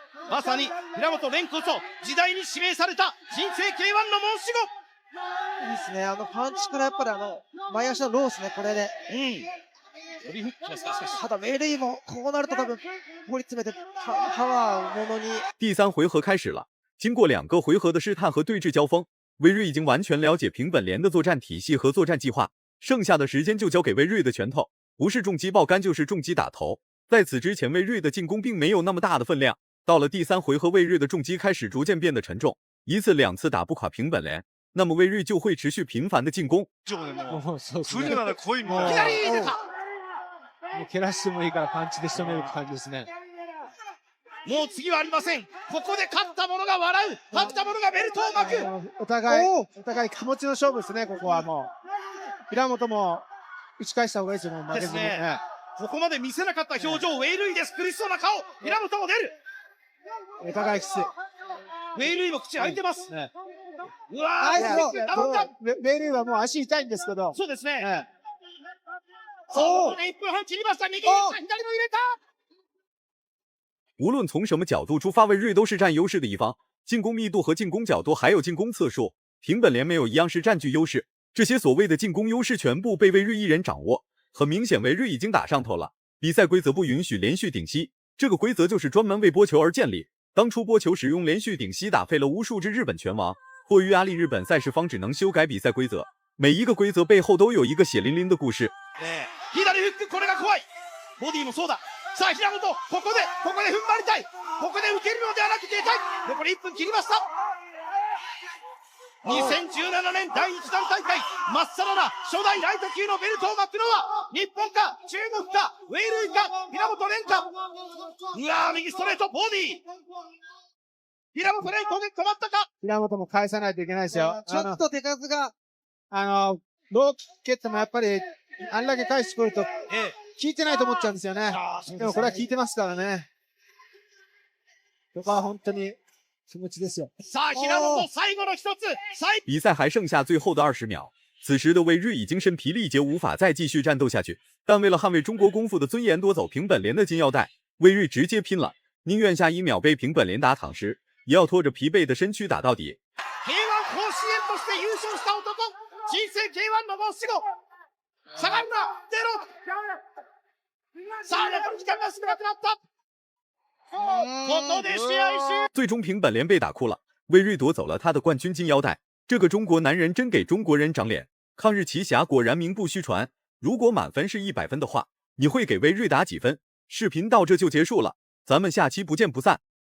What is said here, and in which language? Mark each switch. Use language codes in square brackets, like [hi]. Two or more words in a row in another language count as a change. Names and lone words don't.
[ja] まさに平本蓮こそ時代に指名された新生 K1 の申し子。いいですね。パンチからやっぱり前足のロースね、これで。ただ、ウェイルイもこうなると多分、掘り詰めてパワーをものに。 [zh] 第3回合开始了，经过2个回合的试探和对峙交锋，魏睿已经完全了解平本莲的作战体系和作战计划，剩下的时间就交给魏睿的拳头，不是重击爆肝就是重击打头。在此之前，魏睿的进攻并没有那么大的分量，到了第3回合，魏睿的重擊开始逐渐变得沉重，一次2次打不垮平本莲。那么魏睿就会持续频繁的进攻。 [ja] もうそうですね。来るなら来いみたいな。左出た。もう蹴らしてもいいからパンチで仕留める感じですね。もう次はありません。ここで勝った者が笑う。勝った者がベルトを巻く。お互い気持ちの勝負ですね、ここはもう。平本も打ち返した方がいいですよ、もう負けずに。ですね。ここまで見せなかった表情、ウェイルイです。苦しそうな顔。平本も出る。お互いきつい。ウェイルイも口開いてます。ね、うわー、ウェイルイはもう足痛いんですけど。そうですね。お 1分半切りました。右に左の入れた。 [zh] 无论从什么角度出发，魏睿都是占优势的一方。进攻密度和进攻角度，还有进攻次数，平本莲没有一样是占据优势。这些所谓的进攻优势全部被魏睿一人掌握。很明显，魏睿已经打上头了。比赛规则不允许连续顶膝，这个规则就是专门为波球而建立。当初波球使用连续顶膝，打废了无数只日本拳王。迫于压力，日本赛事方只能修改比赛规则。每一个规则背后都有一个血淋淋的故事。 [ja] 左フック、これが怖い。ボディもそうだ。さあ、平本、ここで踏ん張りたい。ここで受けるのではなく出たい。残り1分切りました。2017年第1弾大会、まっさらな初代ライト級のベルトを巻くのは、日本か、中国か、ウェイルイか、平本蓮か。うわー、右ストレート、ボディ。平本蓮、攻撃止まったか。平本も返さないといけないですよ。ちょっと手数が。ローキック蹴ってもやっぱり、あんだけ返してくると、効いてないと思っちゃうんですよね。でもこれは効いてますからね。ここは本当に気持ちですよ。さあ、平本最後の一つ。 [zh] 比赛还剩下最后的20秒，此时的魏睿已经身疲力竭，无法再继续战斗下去。但为了捍卫中国功夫的尊严，夺走平本莲的金腰带，魏睿直接拼了，宁愿下1秒被平本莲打躺尸，也要拖着疲惫的身躯打到底。 [ja] K1 甲子園として優勝した男、人生 K1 の申し子、下がるな、出ろ。さあ、残り時間が少なくなった。ここで試合終了。 [zh] 最终平本莲被打哭了，魏睿夺走了他的冠军金腰带。这个中国男人真给中国人长脸，抗日奇侠果然名不虚传。如果满分是100分的话，你会给魏睿打几分？视频到这就结束了，咱们下期不见不散。